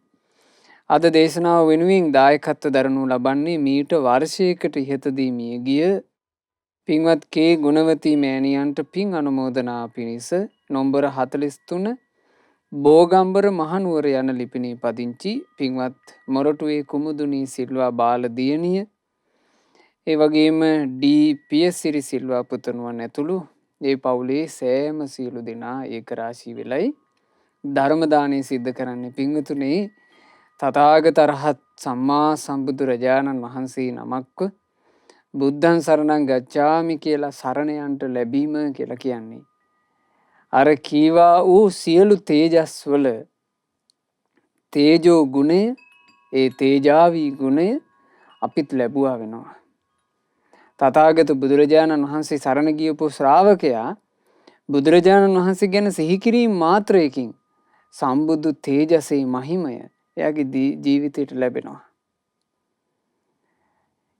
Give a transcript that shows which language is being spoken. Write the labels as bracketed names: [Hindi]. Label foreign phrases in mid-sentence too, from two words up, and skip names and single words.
[Sinhala] අද දේශනාව වෙනුවෙන් දායකත්ව දරනු ලබන්නේ මීට වර්ෂයකට ඉහතදී මිය ගිය පින්වත් කේ ගුණවතී මෑණියන්ට පින් අනුමෝදනා පිණිස නොම්බර 43 බෝගම්බර මහනුවර යන ලිපිනේ පදිංචි පින්වත් මොරටුවේ කුමුදුනී සිල්වා බාල දියණිය, ඒ වගේම ඩී පියසිරි සිල්වා පුතණුවන් ඇතුළු ඒ පවුලේ සෑම සියලු දෙනා ඒක රාශී වෙලයි ධර්ම දානය සිද්ධ කරන්නේ. පින්වතුනේ, තථාගත අරහත් සම්මා සම්බුදුරජාණන් වහන්සේ නමක්ව බුද්ධං සරණං ගච්ඡාමි කියලා සරණ යන්ට ලැබීම කියලා කියන්නේ අර කීවා වූ සියලු තේජස් වල තේජෝ ගුණය, ඒ තේජාවී ගුණය අපිත් ලැබුවා වෙනවා. තථාගත බුදුරජාණන් වහන්සේ සරණ ගියපු ශ්‍රාවකයා බුදුරජාණන් වහන්සේ ගැන සිහි කිරීම මාත්‍රයකින් සම්බුදු තේජසේ මහිමය එයාගේ ජීවිතයට ලැබෙනවා.